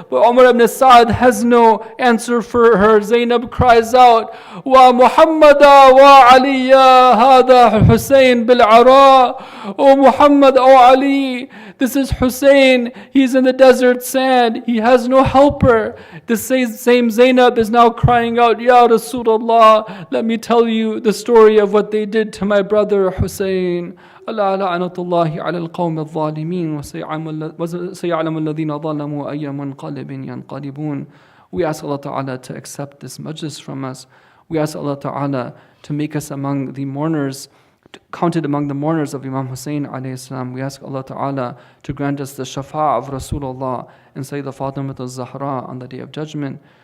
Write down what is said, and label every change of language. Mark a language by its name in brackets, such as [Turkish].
[English] But Umar ibn Sa'd has no answer for her. Zainab cries out, [Arabic] "Wa Muhammada wa Aliya hada Hussein bil Ara." [English] "Oh Muhammad, oh Ali, this is Hussein. He's in the desert sand. He has no helper." The same Zainab is now crying out, "Ya Rasulullah, let me tell you the story of what they did to my brother Hussein." [Arabic] ألا لعنة الله على القوم الظالمين وسيعلم الذين ظلموا أي منقلب ينقلبون. [English] We ask Allah Ta'ala to accept this majlis from us. We ask Allah Ta'ala to make us among the mourners, counted among the mourners of Imam Hussein alayhi salam. We ask Allah Ta'ala to grant us the shafa' of Rasulullah and Sayyidah Fatimah al-Zahra on the Day of Judgment.